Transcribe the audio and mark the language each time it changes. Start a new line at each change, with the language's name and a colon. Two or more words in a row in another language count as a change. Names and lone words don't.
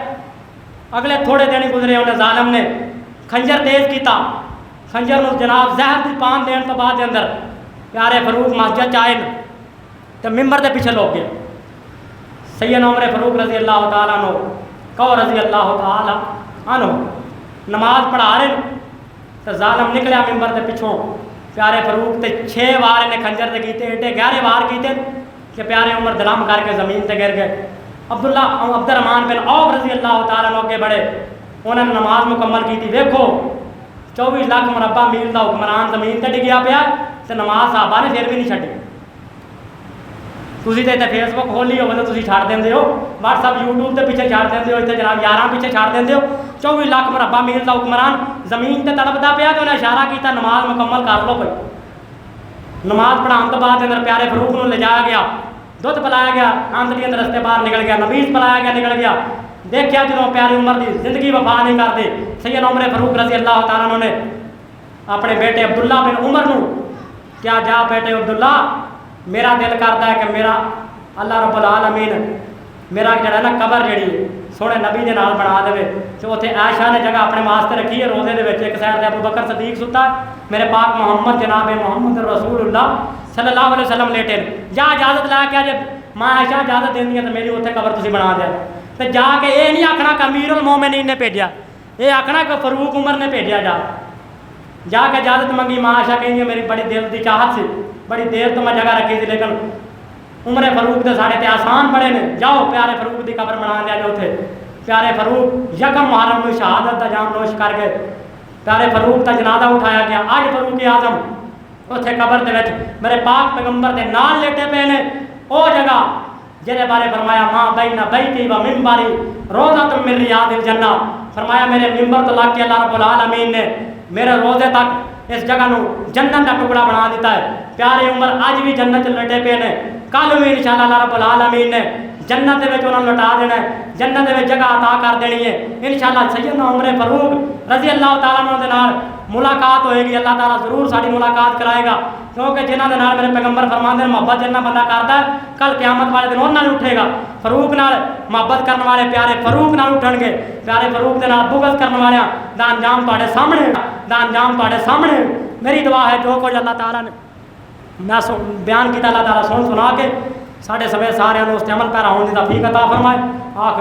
Punjabi: اگلے تھوڑے دن ہی گزرے، انہیں ظالم نے خنجر تیز کیتا، خنجر نو جناب زہر دی پان دین تو بعد اندر پیارے فاروق مسجد چائے تو ممبر دے پیچھے لوگ گئے۔ سیدنا عمر فاروق
Arabic: رضی اللہ تعالیٰ عنہ
Punjabi: کو
Arabic: رضی اللہ تعالیٰ عنہ
Punjabi: نماز پڑھا رہے تو ظالم نکلیا ممبر دے پیچھوں، پیارے فاروق تے 6 وار نے خنجر تے کیتے، ایڈے گہرے وار کیتے کہ پیارے عمر دلم کر کے زمین تے گر گئے۔ عبد الرحمن بن عوف
Arabic: رضی اللہ تعالیٰ عنہ
Punjabi: کے بڑے، انہوں نے نماز مکمل کی تھی۔ ویکھو 24 لاکھ مربع میل کا حکمران زمین تے ڈگیا پیا تے نماز صحابہ نے پھر بھی نہیں چھڈی۔ تسی تے فیس بک کھولی ہوگی تو تسی چھڑ دیندے ہو، واٹس ایپ یوٹیوب تے پیچھے چھڑ دیندے ہو، اتنے جناب 11 پیچھے چھڑ دیندے ہو۔ 24 لاکھ مربع میل کا حکمران زمین تے تڑپدا پیا تے انہیں اشارہ کیتا نماز مکمل کر لو بھائی۔ نماز پڑھان تو بعد اندر پیارے فاروق نو لے جایا گیا، دودھ پلایا گیا، آمدنی اندر رستے باہر نکل گیا، نبیز پلایا گیا نکل گیا۔ دیکھیا جنہوں پیاری عمر دی زندگی وفا نہیں کرتے، سیدنا عمر فاروق
Arabic: رضی اللہ تعالیٰ عنہ
Punjabi: نے اپنے بیٹے عبداللہ بن عمر نو کیا جا بیٹے عبداللہ میرا دل کرتا ہے کہ میرا اللہ رب العالمین میرا جڑا نا قبر جڑی سونے نبی دے نال بنا دے تو اتنے عائشہ نے جگہ اپنے واسطے رکھی ہے روزے دے وچ، ایک سائڈ تے ابو بکر صدیق ستا ہے، میرے پاک محمد جناب محمد رسول اللہ
Arabic: صلی اللہ علیہ وسلم
Punjabi: لیٹے جا اجازت لا کے جب ماں عائشہ اجازت دینی ہے تو میری اتنے قبر تسی بنا دیا۔ تو جا کے یہ نہیں آکھنا کہ امیر المومنین نے بھیجا، یہ آکھنا کہ فاروق عمر نے بھیجا۔ جا کے اجازت منگی، ماں عائشہ کہیں میری بڑی دل کی چاہت سی، بڑی دیر تو میں جگہ رکھی تھی لیکن عمر فاروق دے ساڑے تے آسان بڑے نے، جاؤ پیارے فاروق دی قبر بنا دیا جو تھے۔ پیارے فاروق یکم محرم کو شہادت دا جام نوش کر گئے، پیارے فاروق دا جنازہ اٹھایا گیا۔ آج فاروق اعظم اتنے قبر دے وچ میرے پاک پیغمبر دے نال لیٹے پے نے، او جگہ جہدے بارے فرمایا
Arabic: ماں بین بیتی و منبری روضۃ من ریاض الجنہ،
Punjabi: فرمایا میرے ممبر تو لگ کے اللہ رب العالمین نے میرے روزے تک اس جگہ نو جنت کا ٹکڑا بنا دیتا ہے۔ پیارے عمر آج بھی جنت لٹے پے نے، کل بھی انشاءاللہ اللہ رب العالمین نے جنت دے وچ انہاں نوں لٹا دینا ہے، جنت دے وچ جگہ عطا کر دینی ہے انشاءاللہ۔ سیدنا عمر فاروق
Arabic: رضی اللہ تعالیٰ عنہ
Punjabi: دے نال ملاقات ہوئے گی، اللہ تعالیٰ ضرور ساری ملاقات کرائے گا، کیونکہ جنہاں دے نال میرے پیغمبر فرماندے ہیں محبت جنہ بندہ کرتا ہے کل قیامت والے دن انہاں نال اٹھے گا۔ فاروق نال محبت کرنے والے پیارے فاروق نال اٹھن گے، پیارے فاروق دے نال بغض کرنے والے دا انجام تہاڈے سامنے، دا انجام تہاڈے سامنے۔ میری دعا ہے جو کچھ اللہ تعالیٰ نے میں بیان کیتا اللہ تعالیٰ سنا کے ساڈے سوے سارے اس تے عمل پیرا ہونے دی توفیق عطا فرمائے۔